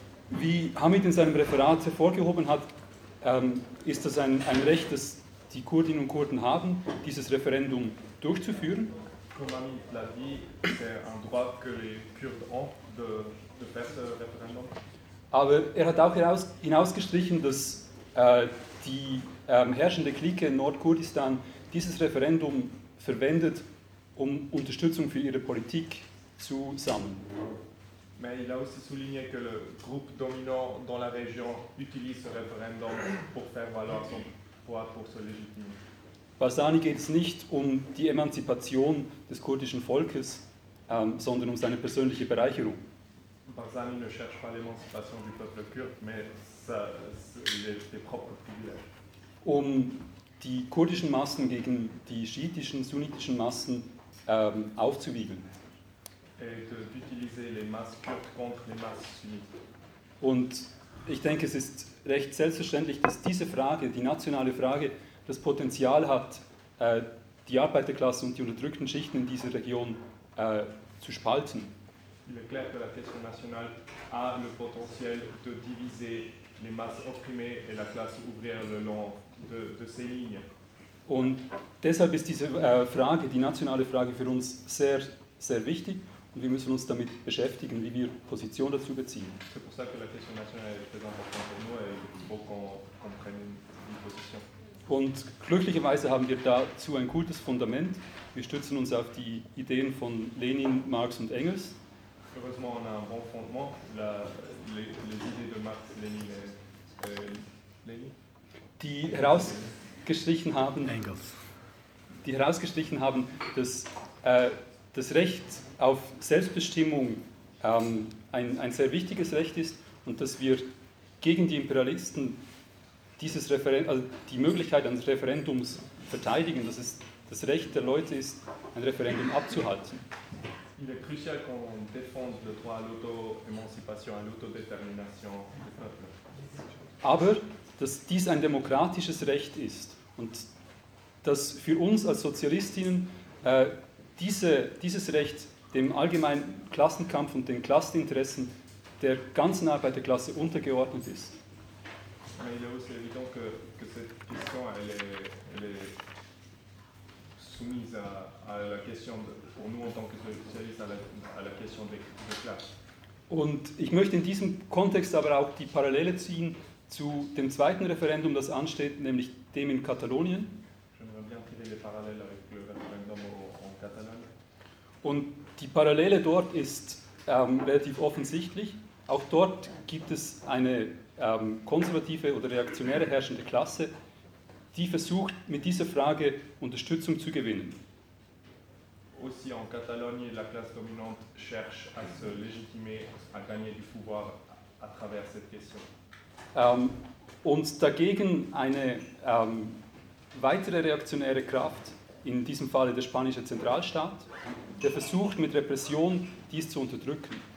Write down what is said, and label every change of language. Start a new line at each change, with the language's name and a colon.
German: Wie Hamid in seinem Referat hervorgehoben hat, ist das ein Recht, das die Kurdinnen und Kurden haben, dieses Referendum durchzuführen?
French: Comme Hamid l'a dit, c'est un droit que les Kurdes ont de faire ce référendum.
German: Aber er hat auch hinausgestrichen, dass die herrschende Clique in Nordkurdistan dieses Referendum verwendet, um Unterstützung für ihre Politik zu sammeln.
French: Mais il a aussi souligné que le groupe dominant dans la région utilise ce référendum pour faire valoir son pouvoir pour se légitimer.
German: Barzani geht es nicht um die Emanzipation des kurdischen Volkes, sondern um seine persönliche Bereicherung.
French: Barzani ne cherche pas l'émancipation du peuple kurde, mais ses propres privilèges.
German: Um die kurdischen Massen gegen die schiitischen, sunnitischen Massen aufzuwiegeln.
French: Et d'utiliser les masses kurdes contre les masses sunnites.
German: Und ich denke, es ist recht selbstverständlich, dass diese Frage, die nationale Frage, das Potenzial hat, die Arbeiterklasse und die unterdrückten Schichten in dieser Region zu spalten.
French: Il est clair que la question nationale a le potentiel de diviser les masses opprimées et la classe ouvrière le long de ces lignes.
German: Und deshalb ist diese Frage, die nationale Frage, für uns sehr, sehr wichtig und wir müssen uns damit beschäftigen, wie wir Position dazu beziehen.
French: C'est pour ça que la question nationale est très importante pour nous et il faut qu'on prenne une position.
German: Und glücklicherweise haben wir dazu ein gutes Fundament. Wir stützen uns auf die Ideen von Lenin, Marx und Engels.
French: Heureusement, on a un bon fondement. Les idées de Marx, Lenin et Lenin.
German: Die herausgestrichen haben. Engels. Die herausgestrichen haben, dass das Recht auf Selbstbestimmung ein sehr wichtiges Recht ist und dass wir gegen die Imperialisten dieses also die Möglichkeit eines Referendums verteidigen, dass es das Recht der Leute ist, ein Referendum abzuhalten.
French: Il est crucial qu'on défende le droit à l'auto-émancipation, à l'autodétermination des peuples.
German: Aber dass dies ein demokratisches Recht ist und dass für uns als Sozialistinnen dieses Recht dem allgemeinen Klassenkampf und den Klasseninteressen der ganzen Arbeiterklasse untergeordnet ist.
French: Mais il est aussi évident que cette question elle est soumise à la question de, pour nous en tant que socialistes à la question de classe.
German: Und ich möchte in diesem Kontext aber auch die Parallele ziehen zu dem zweiten Referendum, das ansteht, nämlich dem in Katalonien.
French: J'aimerais bien tirer les parallèles avec le référendum en Catalogne.
German: Und die Parallele dort ist relativ offensichtlich. Auch dort gibt es eine konservative oder reaktionäre herrschende Klasse, die versucht, mit dieser Frage Unterstützung zu gewinnen.
French: Aussi en Catalogne, la classe dominante cherche à se légitimer, à gagner du pouvoir à travers cette question.
German: Und dagegen eine weitere reaktionäre Kraft, in diesem Falle der spanische Zentralstaat, der versucht, mit Repression dies zu unterdrücken.